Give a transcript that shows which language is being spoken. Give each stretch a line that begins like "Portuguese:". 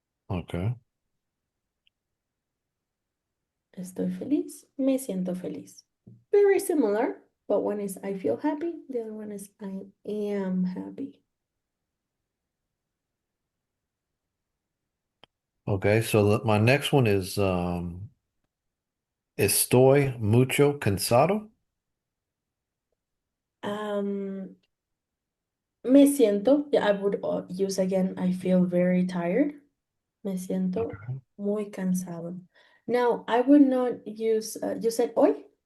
English: Okay.
Spanish: Estoy feliz. Me siento feliz.
English: Very similar, but one is I feel happy. The other one is I am happy. Okay. So my next one is
Spanish: estoy mucho cansado.
English: Um,
Spanish: Me siento,
English: yeah, I would use again, I feel very tired.
Spanish: Me siento
English: Okay.
Spanish: muy cansado.
English: Now, I would not use, you said hoy?